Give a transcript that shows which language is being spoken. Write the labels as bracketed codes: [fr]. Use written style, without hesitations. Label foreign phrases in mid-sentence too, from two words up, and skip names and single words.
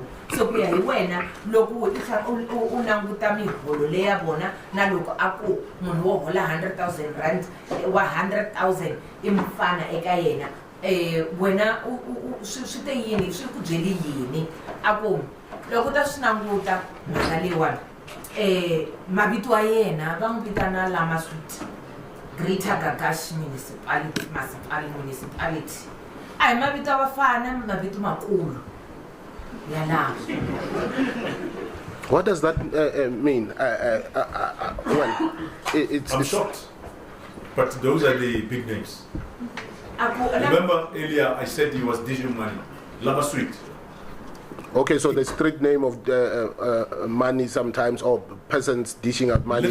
[ts] So ku ya hi wena loko u languta miholo leya vona na loko a ku munhu wo hola 100,000 rand wa 100,000 i mfana eka yena wena swi te yini, swi ku byeli yini a ku loko ta swi languta mhaka leyiwani mavito ya yena va n'wi vitana Lama Street, Greater Gagash Municipality. A hi mavito ya vafana, mavito makulu ya laha. [en] What does that mean? Well, I'm shocked, but those are the big names. Remember earlier I said he was dishing money. Lama Street. Okay, so the street name of money sometimes, or persons dishing out money.